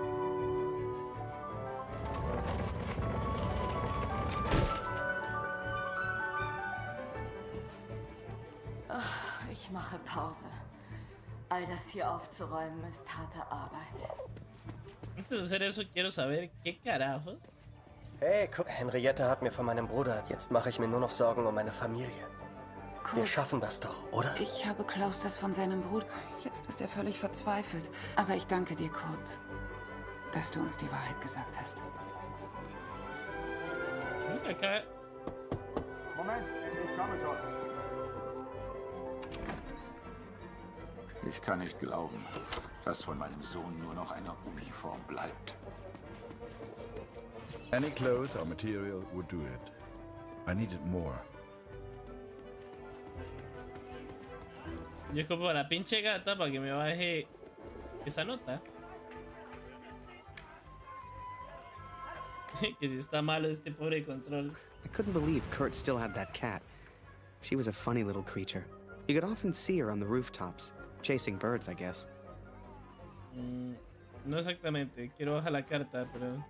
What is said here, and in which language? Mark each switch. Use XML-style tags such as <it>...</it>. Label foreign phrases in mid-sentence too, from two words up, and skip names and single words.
<de>Ich mache Pause. All das hier aufzuräumen ist harte Arbeit.</de> <es>Antes de hacer eso, quiero saber qué carajos.</es> <de>Hey, Henriette hat mir von meinem Bruder. Jetzt mache ich mir nur noch Sorgen um meine Familie. Wir schaffen das doch, oder? Ich habe Klaus das von seinem Bruder. Jetzt ist er völlig verzweifelt. Aber ich danke dir, Kurt, dass du uns die Wahrheit gesagt hast. Okay. Moment, ich komme schon. Ich kann nicht glauben, dass von meinem Sohn nur noch eine Uniform bleibt.</de> <en>Any cloth or material would do it. I needed more.</en> <es>Yo escopo a la pinche gata para que me baje esa nota. Que si está malo este pobre control.</es> <en>I couldn't believe Kurt still had that cat. She was a funny little creature. You could often see her on the rooftops, chasing birds, I guess.</en> <es>No exactamente. Quiero bajar la carta, pero...</es>